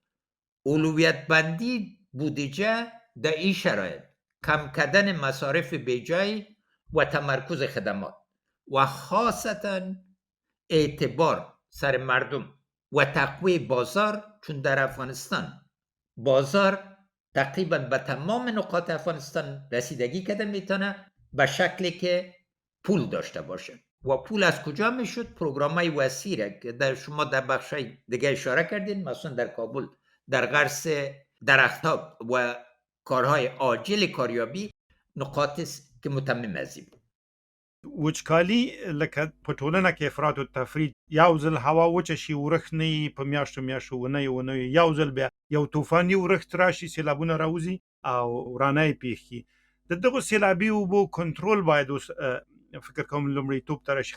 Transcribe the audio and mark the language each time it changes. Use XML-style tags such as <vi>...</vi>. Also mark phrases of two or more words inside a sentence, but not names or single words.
<fa>اولویت بندی بودجه در این شرایط کم کردن مصارف بیجای و تمرکز خدمات و خاصتا اعتبار سر مردم و تقویه بازار، چون در افغانستان بازار تقریبا به تمام نقاط افغانستان رسیدگی کرده میتونه به شکلی که پول داشته باشه و پول از کجا میشد؟ پروگرامای وسیع که در شما در بخشای دیگه اشاره کردین، مثلا در کابل در غرس درختها و کارهای عاجل کاریابی نقاط است که متمم از این بود.</fa> <ps>وچکالي لکه په ټولنه کې افراط او تفرید، یو ځل هوا وچه شي ورښت نه وي په میاشتو ونې یو ځل بیا یو طوفاني ورښت راشي، سیلابونه راوځي او ورانه یې پېښ کړي. د دغو سیلابي اوبو کنټرول باید اوس فکر کوم لومړیتوب ته راشي.</ps>